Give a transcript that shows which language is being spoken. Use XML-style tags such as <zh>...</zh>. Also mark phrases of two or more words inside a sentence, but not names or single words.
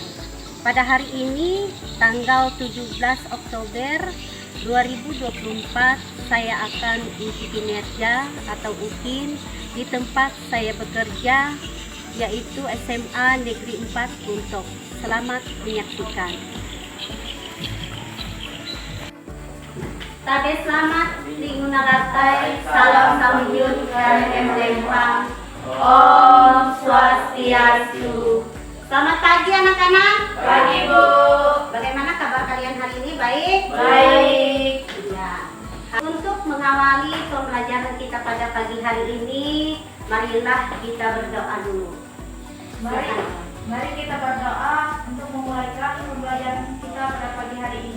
<id>Pada hari ini, tanggal 17 Oktober 2024, saya akan uji kinerja atau UKIN di tempat saya bekerja, yaitu SMA Negeri 4 Puntok. Selamat menyaksikan.</id> <nij>Tabe selamat minggu nalatai, salam sahuyun, karende melempang,</nij> <ban>Om Swastiastu.</ban> <id>Selamat pagi anak-anak. Pagi Bu. Bagaimana kabar kalian hari ini? Baik? Baik. Ya. Untuk mengawali pembelajaran kita pada pagi hari ini, marilah kita berdoa dulu. Mari kita berdoa untuk memulaikan pembelajaran kita pada pagi hari ini.</id>